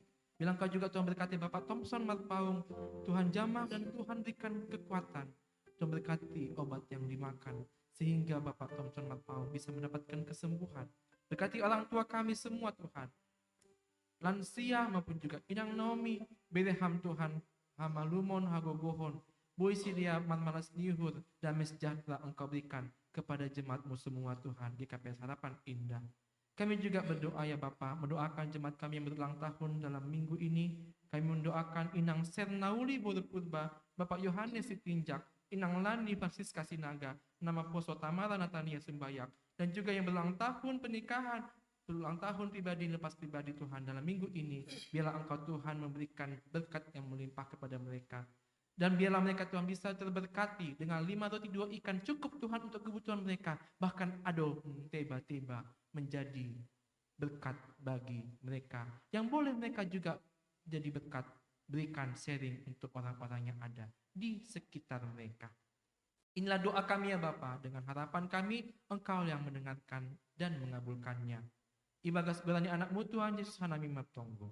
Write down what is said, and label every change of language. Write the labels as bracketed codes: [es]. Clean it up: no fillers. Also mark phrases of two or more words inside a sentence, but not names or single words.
[id] Bila Engkau juga Tuhan berkati Bapak Thompson Marpaung, Tuhan jamah dan Tuhan berikan kekuatan, Tuhan berkati obat yang dimakan, sehingga Bapak Thompson Marpaung bisa mendapatkan kesembuhan. Berkati orang tua kami semua Tuhan, lansia maupun juga Inang Naomi, Bereham Tuhan, [bts] Hamalumon Hagogohon, [id] Boy Siria Manmalas Nihur, damai sejahtera Engkau berikan kepada jemaat-Mu semua Tuhan di KPS Harapan Indah. Kami juga berdoa ya Bapa, mendoakan jemaat kami yang berulang tahun dalam minggu ini. Kami mendoakan Inang Sernauli Burupurba, Bapak Yohanes Sitinjak, Inang Lani Francisca Sinaga, nama Poso Tamara Natania Sembayak, dan juga yang berulang tahun pernikahan, berulang tahun pribadi lepas pribadi Tuhan dalam minggu ini. Biarlah Engkau Tuhan memberikan berkat yang melimpah kepada mereka. Dan biarlah mereka Tuhan bisa terberkati dengan 5 roti 2 ikan cukup Tuhan untuk kebutuhan mereka. Bahkan tiba-tiba menjadi berkat bagi mereka. Yang boleh mereka juga jadi berkat, berikan sharing untuk orang-orang yang ada di sekitar mereka. Inilah doa kami ya Bapa, dengan harapan kami Engkau yang mendengarkan dan mengabulkannya. Ibadah sebenarnya anak-Mu Tuhan Yesus [bts] Hanami Matonggo.